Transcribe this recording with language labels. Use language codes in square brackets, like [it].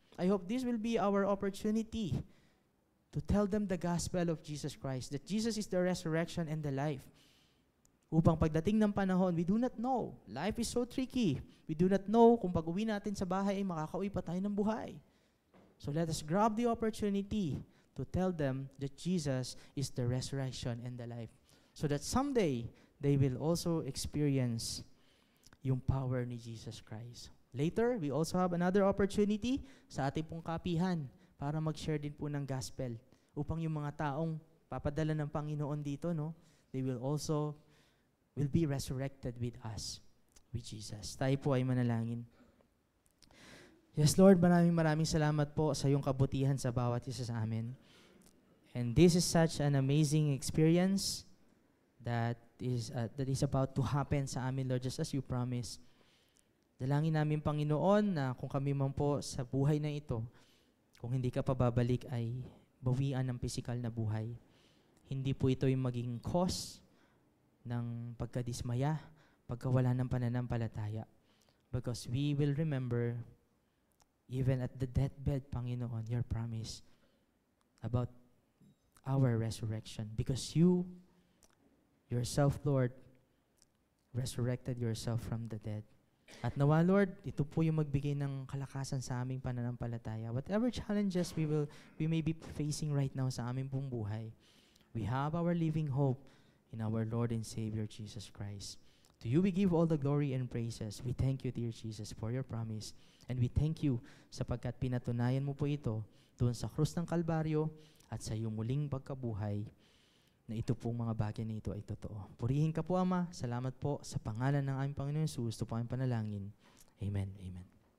[en] I hope this will be our opportunity to tell them the gospel of Jesus Christ, that Jesus is the resurrection and the life. [tl] Upang pagdating ng panahon, [en] we do not know. Life is so tricky. We do not know [tl] kung pag-uwi natin sa bahay ay makakauwi pa tayo ng buhay. [en] So let us grab the opportunity to tell them that Jesus is the resurrection and the life. So that someday, they will also experience yung power ni Jesus Christ. Later, we also have another opportunity [tl] sa ating pong kapihan para mag-share din po ng gospel upang yung mga taong papadala ng Panginoon dito, no, [en] they will be resurrected with us, with Jesus. [tl] Tayo po ay manalangin. Yes, Lord, maraming salamat po sa iyong kabutihan sa bawat isa sa amin. [en] And this is such an amazing experience that is about to happen [tl] sa amin, [en] Lord, just as you promised. [tl] Dalangin namin, Panginoon, na kung kami man po sa buhay na ito, kung hindi ka pa babalik, ay bawian ng physical na buhay. Hindi po ito yung maging cause ng pagkadismaya, pagkawala ng pananampalataya. [en] Because we will remember, even at the deathbed, Panginoon, your promise about our resurrection. Because you, yourself, Lord, resurrected yourself from the dead. [tl] At nawa, Lord, ito po yung magbigay ng kalakasan sa aming pananampalataya. [en] Whatever challenges we may be facing right now [tl] sa aming pong buhay, [en] we have our living hope in our Lord and Savior, Jesus Christ. To you we give all the glory and praises. We thank you, dear Jesus, for your promise. And we thank you [tl] sapagkat pinatunayan mo po ito doon sa krus ng Kalbaryo at sa iyong muling pagkabuhay na ito pong mga bagay na ito ay totoo. Purihin ka po, Ama. Salamat po sa pangalan ng aming Panginoon Jesus. Ito po ang panalangin. Amen. Amen.